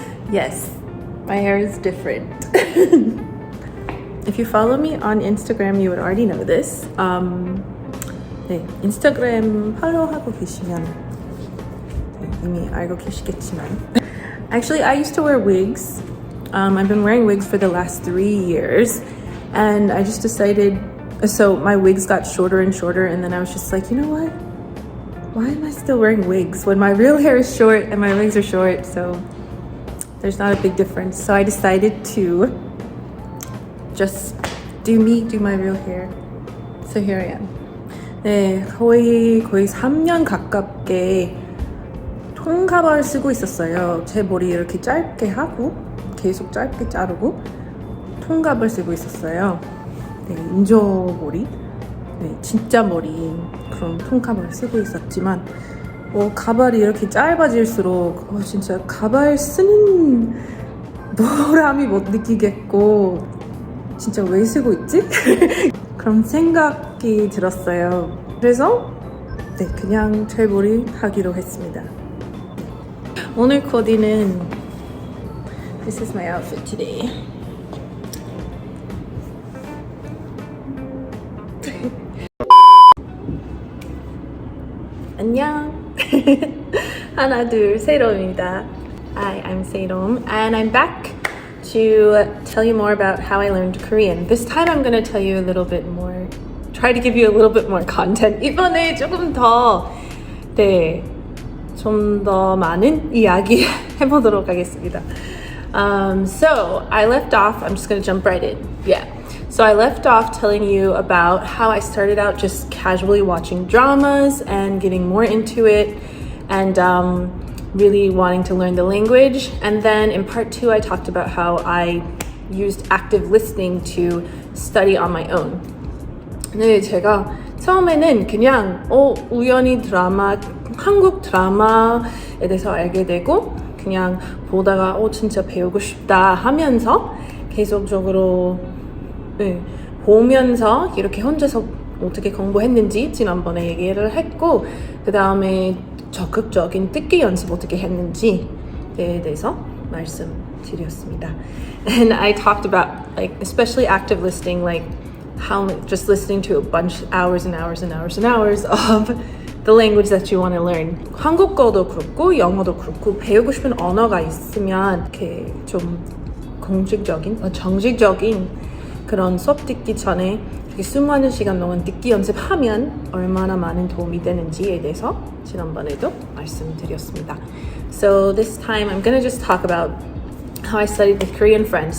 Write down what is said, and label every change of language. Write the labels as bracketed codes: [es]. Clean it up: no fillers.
[en] Yes, my hair is different. If you follow me on Instagram, you would already know this. [ko] 네, 인스타그램 팔로우하고 계시면 네, 이미 알고 계시겠지만 [en] Actually, I used to wear wigs. I've been wearing wigs for the last 3 years and I just decided, so my wigs got shorter and shorter and then I was just like, you know what? Why am I still wearing wigs when my real hair is short and my wigs are short? So there's not a big difference. So I decided to just do my real hair. So here I am. [ko] 네, 거의 3년 가깝게 통가발을 쓰고 있었어요. 제 머리 이렇게 짧게 하고 계속 짧게 자르고 통갑을 쓰고 있었어요. 네, 인조머리, 네, 진짜 머리인 그런 통가발을 쓰고 있었지만 가발이 이렇게 짧아질수록 진짜 가발 쓰는 보람이 못 느끼겠고 진짜 왜 쓰고 있지? 그런 생각이 들었어요. 그래서 네, 그냥 제 머리 하기로 했습니다. 오늘 코디는 [en] This is my outfit today. [ko] 안녕. 하나 둘 세롬입니다. [en] Hi, I'm Serom and I'm back to tell you more about how I learned Korean. This time I'm going to tell you a little bit more, try to give you a little bit more content. [ko] 이번에 조금 더, 네, 좀 더 많은 이야기 해보도록 하겠습니다. [en] So I left off, I'm just going to jump right in. Yeah. So I left off telling you about how I started out just casually watching dramas and getting more into it and really wanting to learn the language. And then in part 2, I talked about how I used active listening to study on my own. [ko] 네, 제가 처음에는 그냥 우연히 한국 드라마에 대해서 알게 되고 그냥 보다가 진짜 배우고 싶다 하면서 계속적으로 네, 보면서 이렇게 혼자서 어떻게 공부했는지 지난번에 얘기를 했고 그 다음에 적극적인 듣기 연습 어떻게 했는지에 대해서 말씀드렸습니다. [en] And I talked about like especially active listening, like how just listening to a bunch hours and hours and hours and hours of the language that you want to learn. [ko] 한국어도 그렇고 영어도 그렇고 배우고 싶은 언어가 있으면 이렇게 좀 공식적인, 정식적인 그런 수업 듣기 전에 이렇게 수많은 시간 동안 듣기 연습하면 얼마나 많은 도움이 되는지에 대해서 지난번에도 말씀드렸습니다. [en] So this time I'm gonna just talk about how I studied with Korean friends.